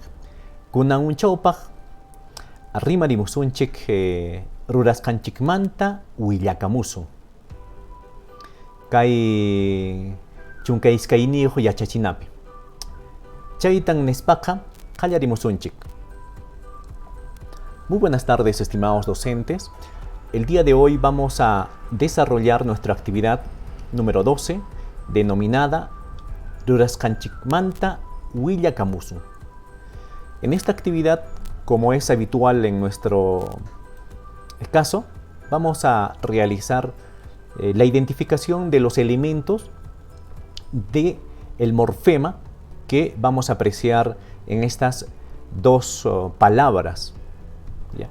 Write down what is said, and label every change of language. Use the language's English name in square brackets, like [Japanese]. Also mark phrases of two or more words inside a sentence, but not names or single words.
[Quechua] Kunan unchawpaq rimarimusunchik rurasqanchikmanta willakamusun. Kay chunka iskayniyuq yachachinapi. Chaytan nispaqa qallarimusunchik. [Spanish] Muy buenas tardes, estimados docentes. El día de hoy vamos a desarrollar nuestra actividad número 12, denominada Rurasqanchikmanta willakamusun. En esta actividad, como es habitual en nuestro caso, vamos a realizar la identificación de los elementos del morfema que vamos a apreciar en estas dos palabras, ¿ya?